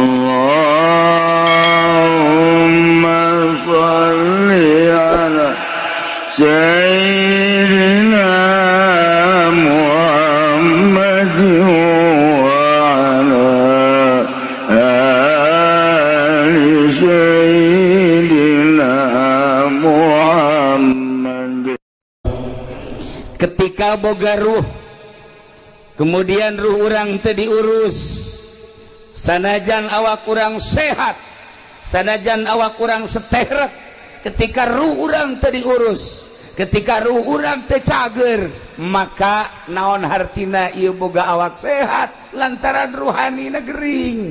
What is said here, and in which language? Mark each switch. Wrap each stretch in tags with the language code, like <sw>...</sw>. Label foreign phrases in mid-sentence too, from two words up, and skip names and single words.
<ar>اللهم صل على سيدنا محمد وعلى آل سيدنا Muhammad.</ar> <su>Ketika boga ruh kemudian ruh urang teu diurus, sanajan awak urang sehat, sanajan awak urang seterek, ketika ruh urang teu diurus, ketika ruh urang teu cager, maka naon hartina ieu boga awak sehat lantaran ruhanina gering.</su>